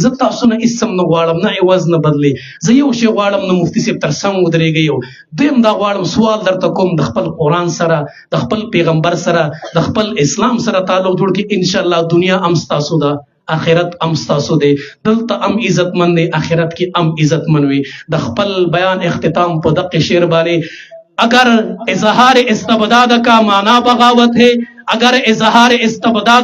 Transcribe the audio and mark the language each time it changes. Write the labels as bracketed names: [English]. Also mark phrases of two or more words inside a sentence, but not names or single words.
[Pashto] زه تاسو نه هېڅ هم نه غواړم نه عوض نه بدلې زه یو شی غواړم نو مفتي صاحب تر څنګ ودرېږئ او دویم دا غواړم سوال درته کوم د خپل قرآن سره د خپل پیغمبر سره د خپل اسلام سره تعلق جوړ کړي انشاءالله دنیا هم ستاسو ده آخرت ام ستاسو دی دلته ام عزت من دی آخرت کی ام عزت من وی د خپل بیان اختتام په دقیق شعر باندې [Urdu] اگر اظہار استبداد کا معنی بغاوت ہے اگر اظہار استبداد